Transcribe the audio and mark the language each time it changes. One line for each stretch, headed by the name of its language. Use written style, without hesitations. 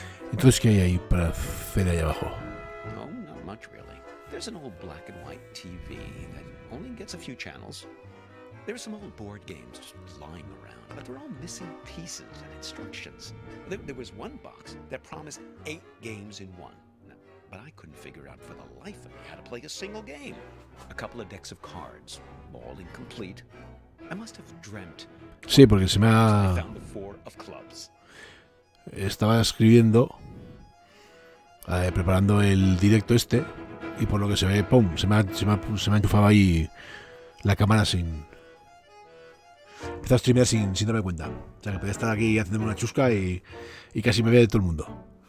Spanish: Entonces, ¿qué hay ahí para hacer ahí abajo?
English: Oh, not much really. There's an old black and white TV that only gets a few channels. There's some old board games just lying around, but they're all missing pieces and instructions. There was one box that promised 8 games in one. But I couldn't figure out for the life of me how to play a single game. A couple of decks of cards, all incomplete. I must have dreamt.
Spanish: Sí, porque se me
English: I
Spanish: ha...
English: found the 4 of clubs.
Spanish: Estaba escribiendo, preparando el directo este, y por lo que se ve, ¡pum! Se me ha enchufado ahí la cámara sin... Empezó a streamear sin darme cuenta. O sea, que podía estar aquí haciéndome una chusca y casi me ve todo el mundo.